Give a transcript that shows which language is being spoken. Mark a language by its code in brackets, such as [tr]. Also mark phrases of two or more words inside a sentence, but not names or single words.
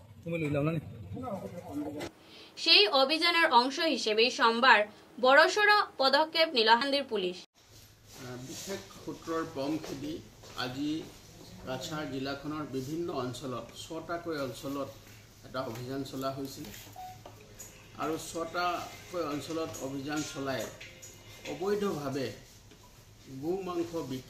[bn] সেই অভিযানের অংশ হিসেবে সোমবার বড়সড় পদক্ষেপ নিল হান্দির পুলিশ। [as] বিশেষ সূত্ৰৰ বম খেদি আজি কাছাৰ জিলাখনৰ বিভিন্ন অঞ্চলত 6টাকৈ অঞ্চলত এটা অভিযান চলা হৈছিল আৰু 6টাকৈ অঞ্চলত অভিযান চলাই অবৈধভাৱে গো মাংস বিক্ৰী